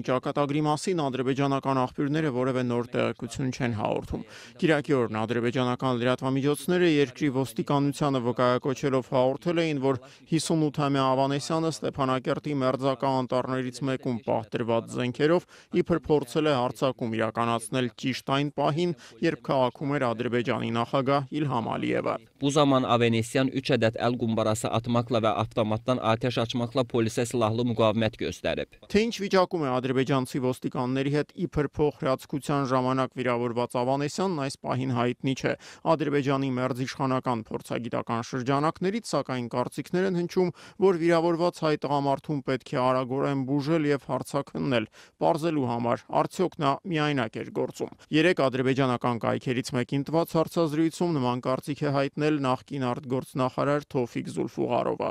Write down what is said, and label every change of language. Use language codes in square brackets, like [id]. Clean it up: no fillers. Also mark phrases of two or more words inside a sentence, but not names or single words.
[hy] ճակատագրի մասին ադրբեջանական աղբյուրները որևէ նոր տեղեկություն չեն հաղորդում։ Կիրակի օրն ադրբեջանական լրատվամիջոցները երկրի ոստիկանությանը վկայակոչելով հաղորդել էին, որ 58-ամյա Ավանեսյանը Ստեփանակերտի մերձակա անտառներից մեկում պահտրված զենքերով իբր փորձել է հարձակում իրականացնել ճիշտ այն պահին, երբ քաղաքում էր Ադրբեջանի նախագահ İlham Aliyev. [az] Bu zaman Avaniyan 3 adet el qumbarası atmaqla və avtomatdan atəş açmaqla polisə silahlı müqavimət göstərib. [hy] Թե ինչ վիճակում է ադրբեջանցի ոստիկանների հետ իբր փոխհրացքության ժամանակ վիրավորված Ավանեսյանն այս պահին հայտնի չէ։ Ադրբեջանի մերձիշխանական փորձագիտական շրջանակներից սակայն կարծիքներ են հնչում, որ վիրավորված հայ տղամարդուն պետք է արագորեն բուժել եւ հարձակվնել, պարզելու համար արդյոք նա միայնակ էր գործում։ Երեք ադրբեջանական կայքերից մեկին տված հարցազրույցում նման կարծիք է հայտնել նախկին արտգործնախարար Թովֆիկ Զուլֆուղարովը։